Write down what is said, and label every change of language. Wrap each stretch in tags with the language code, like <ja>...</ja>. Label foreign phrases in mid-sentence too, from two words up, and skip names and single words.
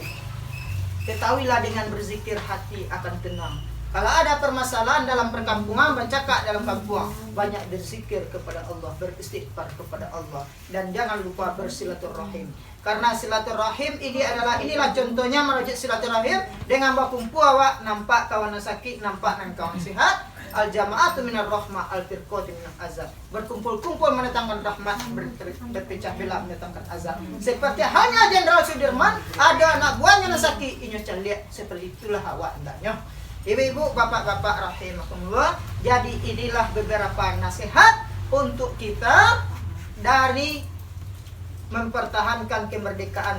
<id>Ketahuilah dengan berzikir hati akan tenang. Kalau ada permasalahan dalam perkampungan, bercakap dalam kampung, banyak berzikir kepada Allah, beristighfar kepada Allah, dan jangan lupa bersilaturahim. Karena silaturahim inilah contohnya merujuk silaturahim dengan berkumpul awak, nampak kawan sakit,</id> <min>nampak nan kawan sihat.</min> <ar>الجماعة من الرحمة، الفرقة من العذاب.</ar> <id>Berkumpul-kumpul mendatangkan rahmat, berpecah belah mendatangkan azab. Seperti hanya Jenderal Sudirman ada anak buahnya yang sakit,</id> <min>inyo caliak,</min> <id>seperti itulah awak hendaknya. Ibu-ibu, bapak-bapak rahimakumullah. Jadi inilah beberapa nasihat untuk kita dari mempertahankan kemerdekaan.</id>